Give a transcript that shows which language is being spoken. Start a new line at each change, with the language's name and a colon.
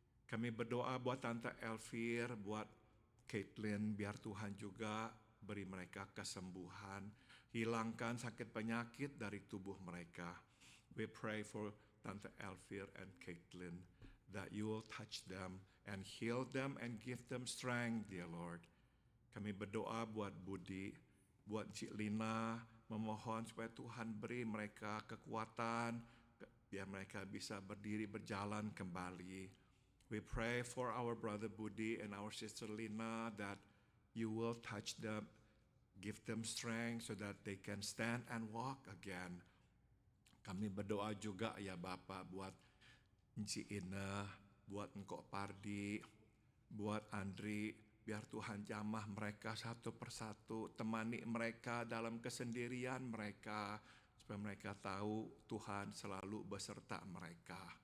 Indonesian: Kami berdoa buat Tante Elvir, buat Caitlin, biar Tuhan juga beri mereka kesembuhan, hilangkan sakit penyakit dari tubuh mereka.
English: We pray for Tante Elvir and Caitlin that You will touch them and heal them and give them strength, dear Lord.
Indonesian: Kami berdoa buat Budi, buat Cik Lina, memohon supaya Tuhan beri mereka kekuatan, biar mereka bisa berdiri berjalan kembali.
English: We pray for our brother Budi and our sister Lina that You will touch them, give them strength so that they can stand and walk again.
Indonesian: Kami berdoa juga ya Bapak buat Encik Ina, buat Engkok Pardi, buat Andri, biar Tuhan jamah mereka satu persatu, temani mereka dalam kesendirian mereka, supaya mereka tahu Tuhan selalu beserta mereka.